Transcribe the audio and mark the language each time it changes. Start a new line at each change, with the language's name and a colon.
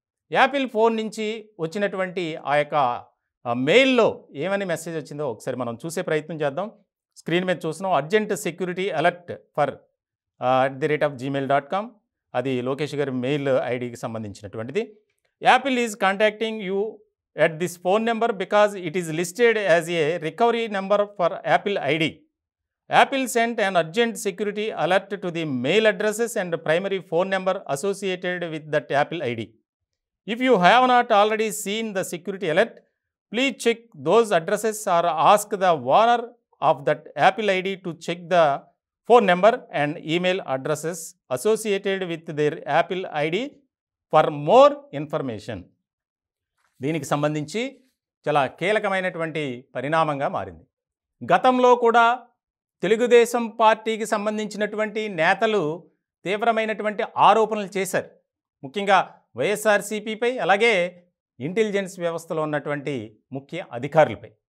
Telugu: Apple phone నుంచి వచ్చినటువంటి ఆ యొక్క మెయిల్లో ఏమని మెసేజ్ వచ్చిందో ఒకసారి మనం చూసే ప్రయత్నం చేద్దాం. స్క్రీన్ మీద చూస్తున్నాం.
English: Urgent security alert for @gmail.com.
Telugu: అది లోకేష్ గారి మెయిల్ ఐడికి సంబంధించినటువంటిది.
English: Apple is contacting you at this phone number because it is listed as a recovery number for Apple ID. Apple sent an urgent security alert to the mail addresses and primary phone number associated with that Apple ID. If you have not already seen the security alert, please check those addresses or ask the owner of that Apple ID to check the phone number and email addresses associated with their Apple ID for more information.
Telugu: దీనికి సంబంధించి చాలా కీలకమైనటువంటి పరిణామంగా మారింది. గతంలో కూడా తెలుగుదేశం పార్టీకి సంబంధించినటువంటి నేతలు తీవ్రమైనటువంటి ఆరోపణలు చేశారు, ముఖ్యంగా వైఎస్ఆర్సీపీపై అలాగే ఇంటెలిజెన్స్ వ్యవస్థలో ఉన్నటువంటి ముఖ్య అధికారులపై.